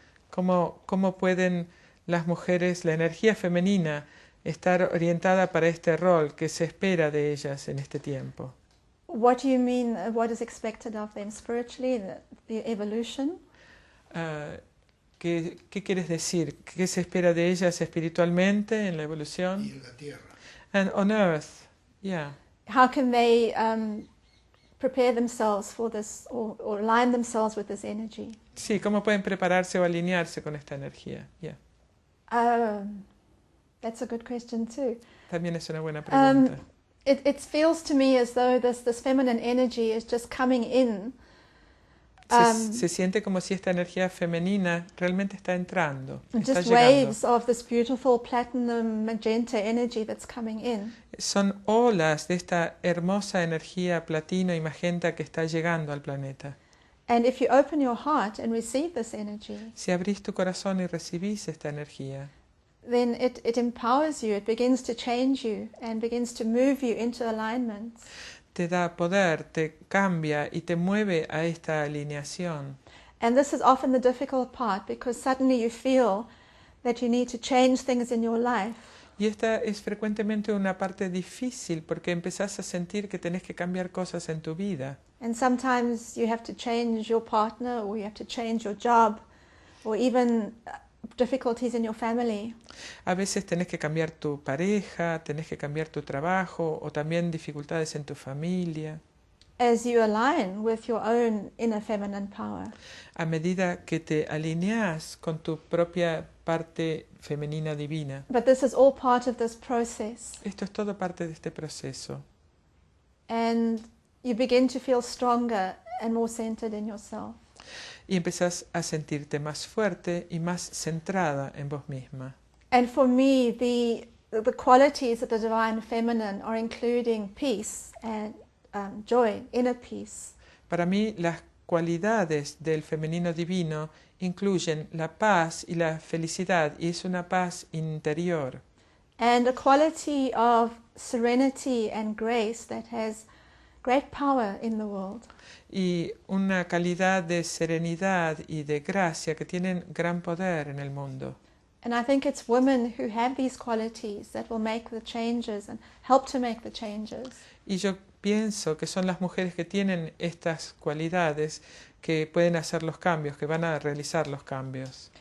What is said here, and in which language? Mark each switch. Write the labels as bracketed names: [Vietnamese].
[Spanish] ¿Cómo pueden las mujeres, la energía femenina, estar orientada para este rol que se espera de ellas en este tiempo? [English] What do you mean, what is expected of them spiritually, the evolution? [Spanish] ¿Qué quieres decir? ¿Qué se espera de ellas espiritualmente en la evolución? Y en la tierra. [English] And on earth, yeah. How can they prepare themselves for this or align themselves with this energy? [Spanish] Sí, ¿cómo pueden prepararse o alinearse con esta energía? [English] Yeah. That's a good question too. [Spanish] También es una buena pregunta. [English] It feels to me as though this feminine energy is just coming in. [Spanish] Se siente como si esta energía femenina realmente está entrando, está [English] Just [Spanish] llegando. [English] waves of this beautiful platinum magenta energy that's coming in. [Spanish] Son olas de esta hermosa energía platino y magenta que está llegando al planeta. [English] And if you open your heart and receive this energy, [Spanish] Si abrís tu corazón y recibís esta energía, [English] then it empowers you, it begins to change you and begins to move you into alignment. [Spanish] te da poder, te cambia y te mueve a esta alineación. [English] And this is often the difficult part because suddenly you feel that you need to change things in your life. [Spanish] Y esta es frecuentemente una parte difícil porque empezás a sentir que tenés que cambiar cosas en tu vida. [English] And sometimes you have to change your partner or you have to change your job or even difficulties in your family. [Spanish] A veces tenés que cambiar tu pareja, tenés que cambiar tu trabajo o también dificultades en tu familia. [English] As you align with your own inner feminine power. [Spanish] A medida que te alineás con tu propia parte femenina divina. [English] But this is all part of this process. [Spanish] Esto es todo parte de este proceso. [English] And you begin to feel stronger and more centered in yourself. [Spanish] Y empezás a sentirte más fuerte y más centrada en vos misma. [English] And for me, the qualities of the divine feminine are including peace and joy, inner peace. [Spanish] Para mí, las cualidades del femenino divino incluyen la paz y la felicidad, y es una paz interior. [English] And a quality of serenity and grace that has great power in the world. [Spanish] Y una calidad de serenidad y de gracia que tienen gran poder en el mundo. [English] And I think it's women who have these qualities that will make the changes and help to make the changes. [Spanish] Y yo pienso que son las mujeres que tienen estas cualidades que pueden hacer los cambios, que van a realizar los cambios.